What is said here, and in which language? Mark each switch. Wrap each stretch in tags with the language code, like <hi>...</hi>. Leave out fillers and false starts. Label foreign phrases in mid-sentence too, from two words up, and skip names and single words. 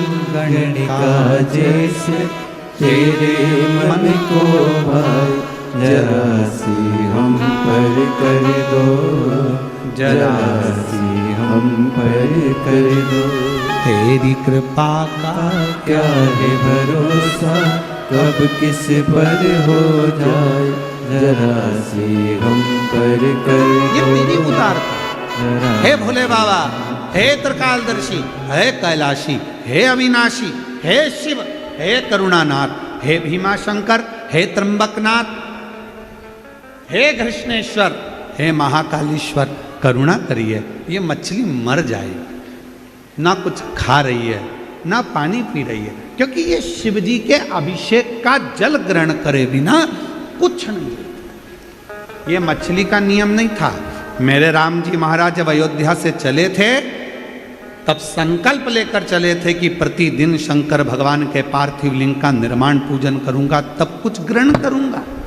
<hi>गणिका जैसे तेरे मन को भाई, जरा सी हम पर कर दो, जरा सी हम पर कर दो। तेरी कृपा का क्या है भरोसा कब किस पर हो जाए, जरा सी हम पर कर ये दो, मेरी उदारता। जरा हे भोले बाबा, हे त्रिकालदर्शी, हे कैलाशी, हे अविनाशी, हे शिव, हे करुणानाथ, हे भीमाशंकर, हे त्र्यंबकनाथ, हे कृष्णेश्वर, हे महाकालेश्वर, करुणा करिए, ये मछली मर जाएगी। ना कुछ खा रही है, ना पानी पी रही है, क्योंकि ये शिव जी के अभिषेक का जल ग्रहण करे बिना कुछ नहीं। ये मछली का नियम नहीं था। मेरे राम जी महाराज जब अयोध्या से चले थे, तब संकल्प लेकर चले थे कि प्रतिदिन शंकर भगवान के पार्थिव लिंग का निर्माण पूजन करूंगा, तब कुछ ग्रहण करूंगा।</hi>